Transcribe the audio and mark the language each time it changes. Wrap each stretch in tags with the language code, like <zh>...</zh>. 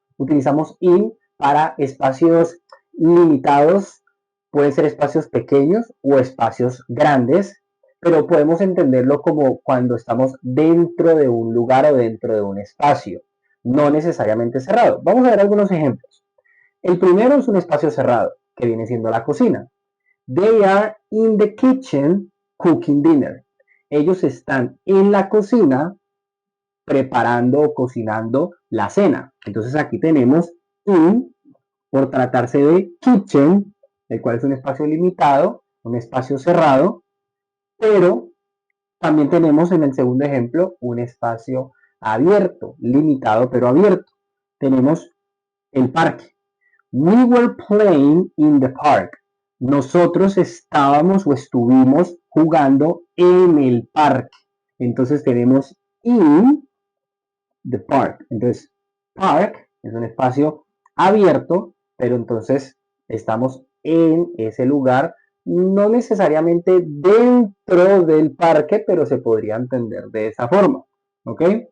<es>Utilizamos in para espacios limitados, pueden ser espacios pequeños o espacios grandes, pero podemos entenderlo como cuando estamos dentro de un lugar o dentro de un espacio, no necesariamente cerrado. Vamos a ver algunos ejemplos. El primero es un espacio cerrado, que viene siendo la cocina.</es> <en>They are in the kitchen cooking dinner.</en> <es>Ellos están en la cocina preparando o cocinando la cena. Entonces aquí tenemos in por tratarse de kitchen, el cual es un espacio limitado, un espacio cerrado, pero también tenemos en el segundo ejemplo un espacio abierto, limitado pero abierto. Tenemos el parque.</es> <en>We were playing in the park.</en> <es>Nosotros estábamos o estuvimos jugando en el parque. Entonces tenemos</es> <en>in the park.</en> <es>Entonces, park es un espacio abierto, pero entonces estamos en ese lugar, no necesariamente dentro del parque, pero se podría entender de esa forma. ¿Ok?</es>